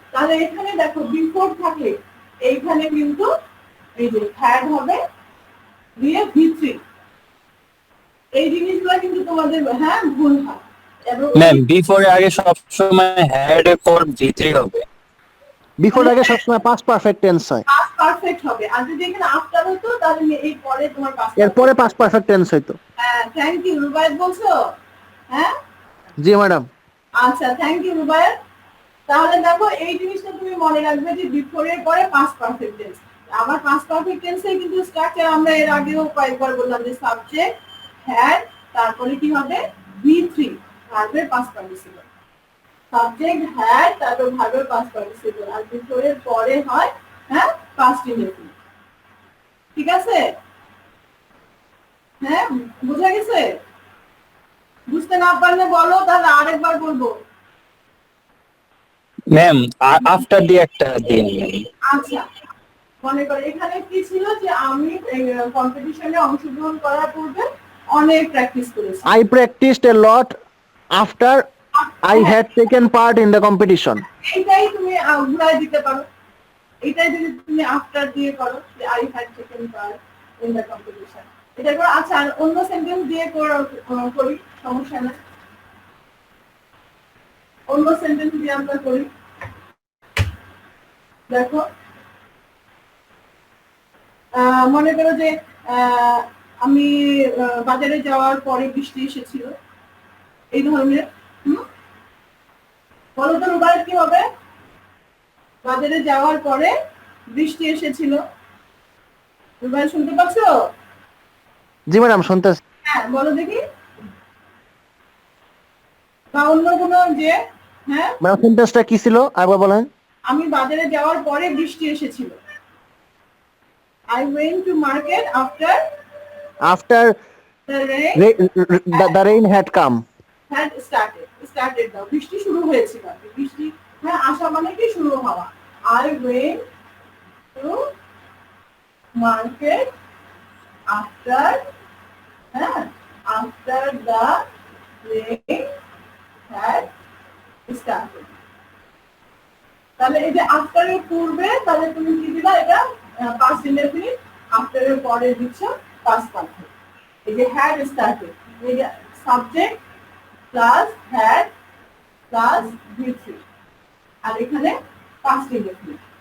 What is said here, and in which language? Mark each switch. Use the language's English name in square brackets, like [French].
[Bangla] তাহলে এখানে দেখো, বিফোর থাকলে এইখানে কিন্তু এই যে হ্যাড হবে, দিয়ে ভি3। এই জিনিসগুলো কিন্তু তোমাদের হ্যাঁ ভুল হয়। ম্যাম, বিফোর এর আগে সবসময় হ্যাড এর পর ভি3 হবে। [English] Before [Bangla] আগে সবসময় [English] past perfect tense হয়, [Bangla] পাস্ট পারফেক্ট হবে। আর যদি এখানে আফটার হতো, তাহলে এই পরে তোমার পাস্ট। এরপরে past perfect tense হইতো। হ্যাঁ, থ্যাংক ইউ রুবায়েত বলছো। হ্যাঁ, জি ম্যাডাম। আচ্ছা, থ্যাংক ইউ রুবায়েত। তাহলে দেখো, এই জিনিসটা তুমি মনে রাখবে যে বিফোর এর পরে পাস্ট পারফেক্ট টেন্স। আবার পাস্ট পারফেক্ট টেন্সে কিন্তু স্ট্রাকচার আমরা এর আগেও কয়েকবার বললাম, যে সাবজেক্ট, হ্যাড, তারপরে কি হবে? ভি3, ভার্বের পাস্ট পার্টিসিপল। সাবজেক্ট, হ্যাড, তারপর ভার্বের পাস্ট পার্টিসিপল। আর বিফোর এর পরে হয় হ্যাঁ পাস্ট ইনডেফিনিট। ঠিক আছে? হ্যাঁ, বোঝা গেছে? বুঝতে না পারলে বলো, তাহলে আরেকবার বলবো। ম্যাম, আফটার দিয়ে একটা দিন। আচ্ছা, মনে করো এখানে কি ছিল? যে আমি কম্পিটিশনে অংশগ্রহণ করার পূর্বে অনেক প্র্যাকটিস করেছি। [English] I practiced a lot after I had taken part in the competition. [Bangla] এইটাই তুমি ঘুরাই দিতে পারো। এইটাই যদি তুমি আফটার দিয়ে করো, যে [English] I had taken part in the competition, [Bangla] এটা করো। আচ্ছা, আর অন্য সেন্টেন্স দিয়ে করি, সমস্যা নেই। অন্য সেন্টেন্স দিয়ে আমরা করি। দেখো, মনে করো যে আমি বাজারে যাওয়ার পরে বৃষ্টি এসেছিল, এই ধরনের। বলো তো রুবায়েত, কি হবে? বাজারে যাওয়ার পরে বৃষ্টি এসেছিল। রুবায়েত, শুনতে পাচ্ছো? জি ম্যাডাম, শুনতেছি। হ্যাঁ, বলো দেখি। বা অন্য কোনো যে, হ্যাঁ, ম্যাডাম সেন্টেন্সটা কি ছিল আরেকবার বলেন। আমি বাজারে যাওয়ার পরে বৃষ্টি এসেছিল। [English] I went to market after After the rain the rain had come. had started [Bangla] দাও, বৃষ্টি শুরু হয়েছিল। বৃষ্টি, হ্যাঁ, আসা মানে কি? শুরু হওয়া। [English] I went to market after, হ্যাঁ, after the rain had started। [Bangla] তাহলে এই যে আফটার এর পূর্বে, তাহলে তুমি কি দিলা? এটা পাস্ট ইনডেফিনিট। আফটার এর পরে দিচ্ছ পাস্ট পারফেক্ট। এই যে [English] had started, [Bangla] এই যে সাবজেক্ট প্লাস হ্যাড প্লাস ভি3, আর এখানে পাস্ট ইনডেফিনিট।